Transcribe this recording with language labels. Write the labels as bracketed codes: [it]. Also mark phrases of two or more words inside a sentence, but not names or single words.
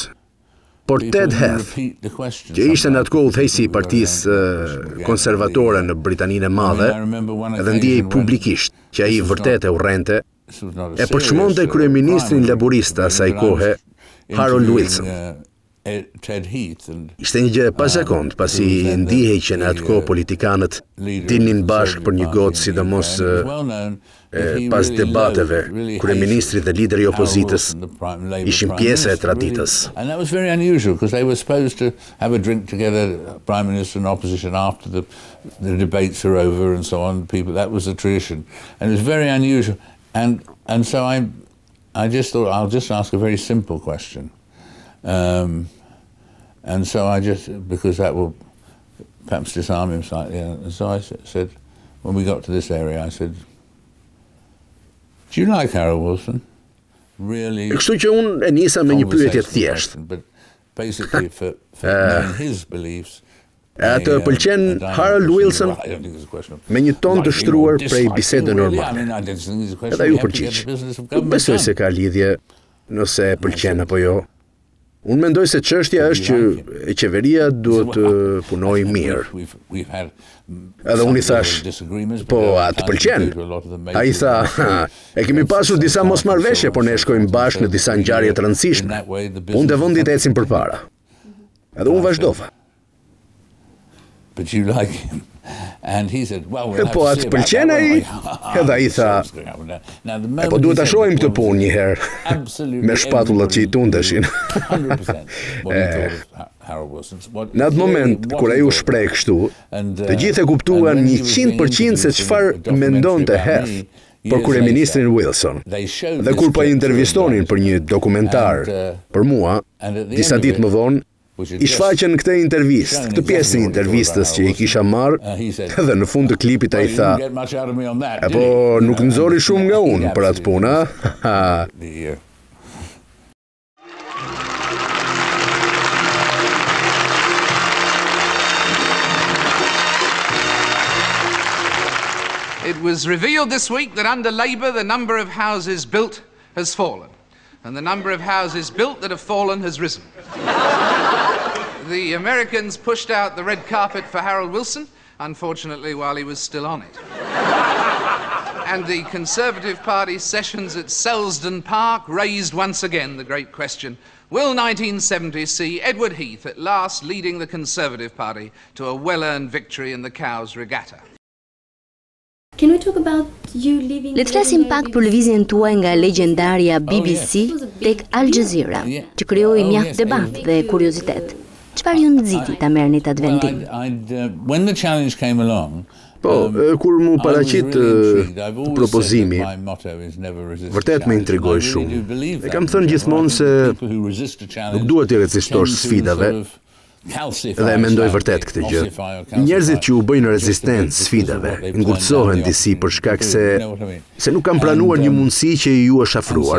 [sq] Por Ted Heath, që ishte në atë kohë udhëheqësi I Partisë Konservatore në Britaninë e Madhe, edhe ndjej publikisht që ai vërtet e urrente, e përçmonte kryeministrin laborist asaj kohe, Harold Wilson. Ishte një gjë e pazakontë, pasi ndihej që në atë kohë politikanët dilnin bashkë për një gotë, sidomos pas debateve, kryeministri dhe lideri I opozitës ishin pjesë e traditës. [en] And that was very unusual because they were supposed to have a drink together, prime minister and opposition, after the debates are over and so on. That was the tradition, and it was very unusual. And so I just thought I'll just ask a very simple question. And so because that will perhaps disarm him slightly. And so I said, when we got to this area, I said, do you like Harold Wilson? Really? [sq] Kështu që unë e nisa me një pyetje të thjeshtë. [en] But basically for his beliefs. [sq] A të pëlqen Harold Wilson? Me një ton të shtruar prej bisede normale. Edhe ju përgjigj. Nuk besoj se ka lidhje nëse e pëlqen apo jo. Unë mendoj se çështja është që qeveria duhet të punojë mirë. Edhe unë I thash, po atë pëlqen. Ai tha, e kemi pasur disa mosmarrveshje, por ne shkojmë bashkë në disa ngjarje të rëndësishme. Unë dhe vendit ecim përpara. Edhe unë vazhdova. [en] But you like him. And he said, well, [sq] po atë pëlqen ai? Edhe ai tha, po duhet ta shohim këtë punë një herë me shpatullat që I tundeshin. Në atë moment kur ai u shpreh kështu, të gjithë e kuptuan 100% se çfarë mendonte Heath për kryeministrin Wilson. Dhe kur po I intervistonin për një dokumentar për mua, disa ditë më vonë, I shfaqen këtë intervistë, këtë pjesë e intervistës që I kisha marrë, dhe në fund të klipit ai tha, po nuk nxori shumë nga unë për atë punë, ha? [en] It was revealed this week that under Labour the number of houses built has fallen, and the number of houses built that have fallen has risen. The Americans pushed out the red carpet for Harold Wilson, unfortunately while he was still on it. And the Conservative Party's sessions at Selsdon Park raised once again the great question, will 1970 see Edward Heath at last leading the Conservative Party to a well-earned victory in the Cowes Regatta? [sq] Le të flasim pak për lëvizjen tuaj nga legjendaria BBC tek Al Jazeera, që krijoi mjaft debat dhe kuriozitet. Çfarë ju nxiti ta merrni atë vendim? [en] When the challenge came along, [sq] po, kur mu paraqit propozimi, vërtet më intrigoi shumë. E kam thënë gjithmonë se nuk duhet të rezistosh sfidave, dhe e mendoj vërtet këtë gjë. Njerëzit që u bëjnë rezistent sfidave ngurtësohen disi për shkak se nuk kanë planuar një mundësi që ju është afruar.